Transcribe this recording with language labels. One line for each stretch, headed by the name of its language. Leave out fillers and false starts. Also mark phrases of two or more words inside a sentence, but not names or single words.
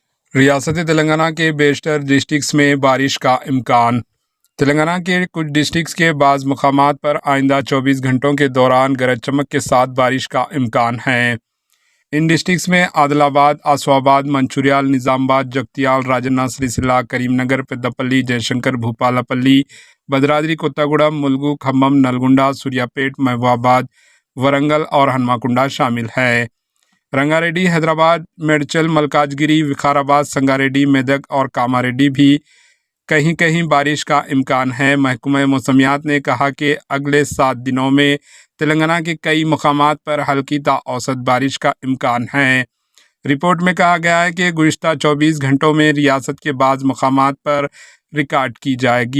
Urdu: ریاست تلنگانہ کے بیشتر ڈسٹرکٹس میں بارش کا امکان۔ تلنگانہ کے کچھ ڈسٹرکٹس کے بعض مقامات پر آئندہ 24 گھنٹوں کے دوران گرج چمک کے ساتھ بارش کا امکان ہے۔ ان ڈسٹرکٹس میں عادل آباد، آسو آباد، منچوریال، نظام آباد، جگتیال، راجنا سریسیلا، کریم نگر، پیداپلی، جے شنکر، بھوپالا پلی، بھدرادری کوتاگوڑم، ملگو، کھمم، نلگنڈا، سوریا پیٹ، محبوب آباد، ورنگل اور ہنمکنڈا شامل ہے۔ رنگاریڈی، حیدرآباد، میڈچل، ملکاجگیری، وکھار آباد، سنگاریڈی، میدک اور کاماریڈی بھی کہیں کہیں بارش کا امکان ہے۔ محکمہ موسمیات نے کہا کہ اگلے 7 دنوں میں تلنگانہ کے کئی مقامات پر ہلکی تا اوسط بارش کا امکان ہے۔ رپورٹ میں کہا گیا ہے کہ گزشتہ 24 گھنٹوں میں ریاست کے بعض مقامات پر ریکارڈ کی جائے گی۔